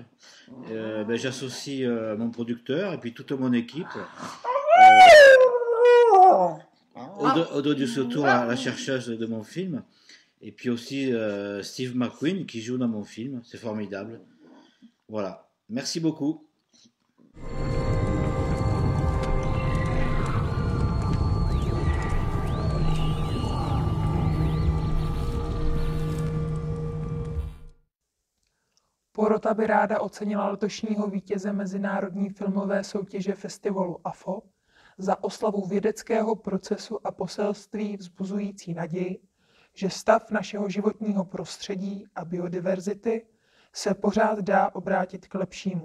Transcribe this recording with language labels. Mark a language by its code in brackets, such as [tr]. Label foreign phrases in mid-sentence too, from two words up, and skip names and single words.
[fr] J'associe mon producteur et puis toute mon équipe. Aude Dussotour, la chercheuse de mon film. Et puis aussi Steve McQueen qui joue dans mon film, c'est formidable. Voilà, merci beaucoup. [cs] Porota by ráda ocenila letošního vítěze mezinárodní filmové soutěže festivalu AFO za oslavu vědeckého procesu a poselství vzbuzující naději, že stav našeho životního prostředí a biodiverzity se pořád dá obrátit k lepšímu.